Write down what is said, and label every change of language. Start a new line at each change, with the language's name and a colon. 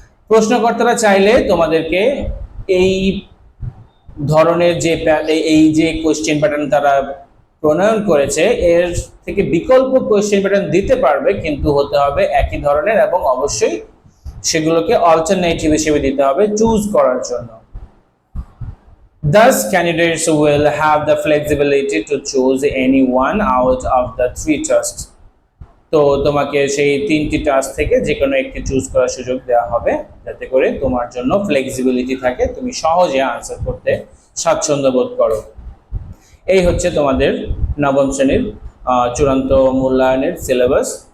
Bangla: প্রশ্নকর্তারা চাইলে তোমাদেরকে এই ধরনের যে কোয়েশ্চেন প্যাটার্ন তারা প্রণয়ন করেছে এর থেকে বিকল্প কোয়েশ্চেন প্যাটার্ন দিতে পারবে, কিন্তু হতে হবে একই ধরনের এবং অবশ্যই সেগুলোকে অল্টারনেটিভ হিসেবে দিতে হবে চুজ করার জন্য।
English: Thus, candidates will have the flexibility to choose any one out of the 3 tasks.
Bangla: তো তোমাকে সেই 3টি টাস্ক থেকে যে কোনো একটি চুজ করার সুযোগ দেওয়া হবে, যাতে করে তোমার জন্য ফ্লেক্সিবিলিটি থাকে, তুমি সহজে আনসার করতে স্বাচ্ছন্দ্য বোধ করো। এই হচ্ছে তোমাদের নবম শ্রেণীর চূড়ান্ত মূল্যায়নের সিলেবাস।